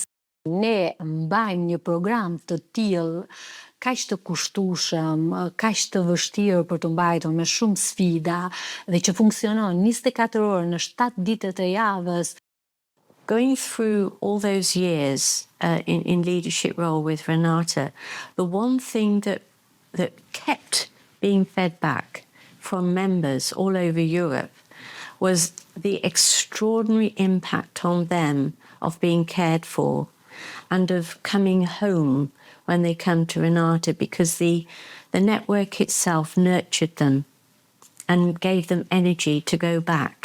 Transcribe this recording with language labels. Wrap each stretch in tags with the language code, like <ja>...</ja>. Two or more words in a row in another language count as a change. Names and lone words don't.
<sq>Ne mbajmë një program të tillë kaq të kushtueshëm, kaq të vështirë për të mbajtur, me shumë sfida, dhe që funksionon 24 orë në 7 ditët e javës.</sq> <en>Going through all those years in leadership role with Renata, the one thing that kept being fed back from members all over Europe was the extraordinary impact on them of being cared for and of coming home when they come to Renata, because the network itself nurtured them and gave them energy to go back.</en>